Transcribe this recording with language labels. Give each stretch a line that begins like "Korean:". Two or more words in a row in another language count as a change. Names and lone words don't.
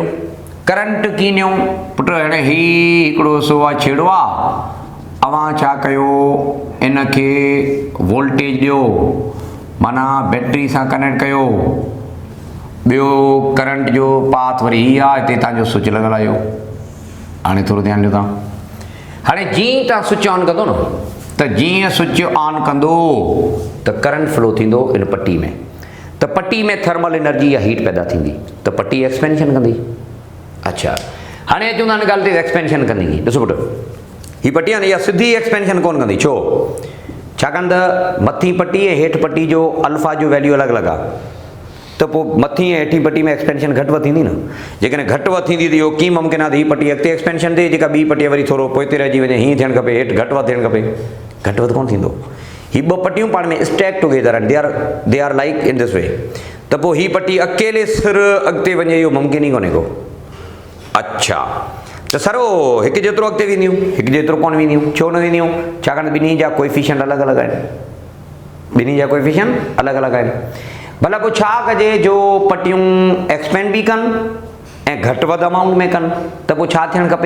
Sindhi: करंट कीअं ॾियूं पुट, हाणे ही हिकिड़ो सो आहे छेड़ो आहे, अवां छा कयो, इनखे वोल्टेज ॾियो, माना बैटरी सां कनेक्ट कयो। ॿियो करंट जो पाथ वरी हीअ आहे, हिते तव्हांजो स्विच लॻल आहे। हाणे थोरो ध्यानु ॾियो तव्हां। हाणे जीअं तव्हां
English: switch on
Sindhi: कंदो न, त जीअं
English: switch on
Sindhi: कंदो त
English: current flow
Sindhi: थींदो इन पट्टी में, त पट्टी में
English: thermal energy
Sindhi: या हीट पैदा थींदी, त पट्टी एक्सपेंशन कंदी। अच्छा हाणे अचूं था हिन ॻाल्हि ते, एक्सपेंशन कंदी। ॾिसो पुटु, हीअ पट्टी आहे न, इहा सिधी एक्सपेंशन कोन कंदी। छो? छाकाणि त मथीं पट्टी ऐं हेठि पट्टी जो अल्फा जो वैल्यू अलॻि अलॻि आहे, त पोइ मथीं ऐं हेठीं पट्टी में एक्सपेंशन घटि वधि थींदी न। जेकॾहिं घटि वधि थींदी त इहो कीअं मुमकिन आहे त हीअ पट्टी अॻिते एक्सपेंशन थिए, जेका ॿी पट्टी वरी थोरो पोइ ते रहिजी वञे, हीअं थियणु खपे, हेठि घटि वधि थियणु खपे, घटि वधि कोन थींदो। हीअ ॿ पट्टियूं पाण में
English: stack together
Sindhi: आहिनि,
English: they are like in this way.
Sindhi: त पोइ हीअ पट्टी अकेले सिर अॻिते वञे इहो मुमकिन ई कोन्हे को। अच्छा त सरो हिकु जेतिरो अॻिते वेंदियूं, हिकु जेतिरो कोन वेंदियूं। छो न वेंदियूं? छाकाणि ॿिन्ही जा कोएफिशिएंट अलॻि अलॻि आहिनि, ॿिन्ही जा कोएफिशिएंट अलॻि अलॻि आहिनि। भला पोइ छा कजे जो पट्टियूं एक्सपेंड बि कनि ऐं घटि वधि अमाउंट में कनि, त पोइ छा थियणु खपे?